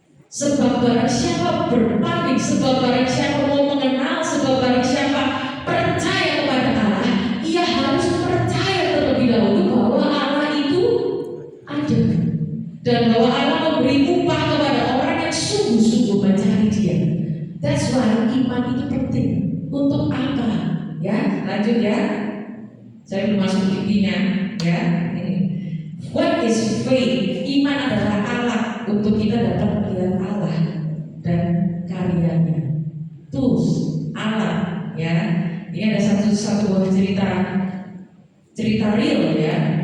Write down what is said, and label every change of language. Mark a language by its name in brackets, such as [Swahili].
[Indonesian] Sebab barang siapa berpaling, sebab barang siapa mau mengenal, sebab barang siapa percaya kepada Allah, ia harus percaya terlebih dahulu bahwa Allah itu ada, dan bahwa Allah memberi upah kepada orang yang sungguh-sungguh mencari Dia. [English] That's why [Indonesian] iman itu penting. Untuk apa? Ya, lanjut ya. Saya belum masuk intinya. Ya, ini. [English] What is faith? [Indonesian] Iman adalah alat untuk kita dapat melihat Allah dan karyanya. [English] Tools, [Indonesian] alat, ya. Ini ada satu buah cerita real ya.